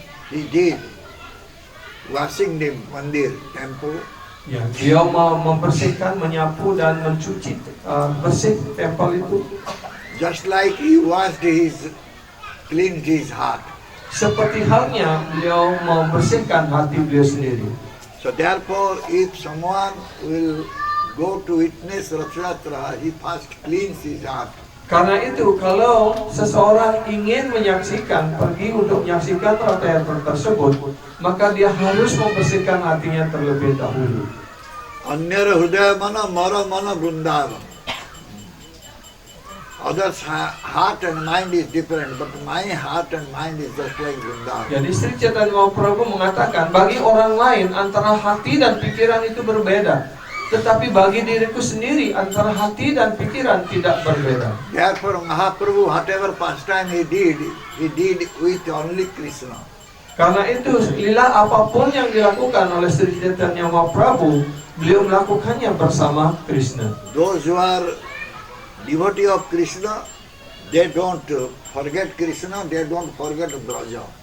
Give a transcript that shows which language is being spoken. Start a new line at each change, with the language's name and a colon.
English: He did washing the mandir temple.
Indonesian: Ya, dia membersihkan, menyapu dan mencuci bersih tempel itu.
English: Just like he washed cleansed his heart.
Indonesian: Seperti halnya beliau membersihkan hati beliau sendiri.
English: So therefore, if someone will go to witness Rath Yatra, he first cleans his heart.
Indonesian: Karena itu, kalau seseorang ingin menyaksikan, pergi untuk menyaksikan Ratha Yatra tersebut, maka dia harus membersihkan hatinya terlebih dahulu.
Bangla: Anyara Hudaya Mana Mara Mana Vrindavan.
English: Others' heart and mind is different, but my heart and mind is just like Vrindavan.
Indonesian: Jadi Sri Chaitanya Mahaprabhu mengatakan, bagi orang lain antara hati dan pikiran itu berbeda. Tetapi bagi diriku sendiri antara hati dan pikiran tidak berbeda.
English: Therefore, Mahaprabhu, whatever pastime he did with only Krishna.
Indonesian: Karena itu, lila apapun yang dilakukan oleh Sri Chaitanya Mahaprabhu, beliau melakukannya bersama Krishna.
English: Those who are devotee of Krishna, they don't forget Krishna, they don't forget Braja.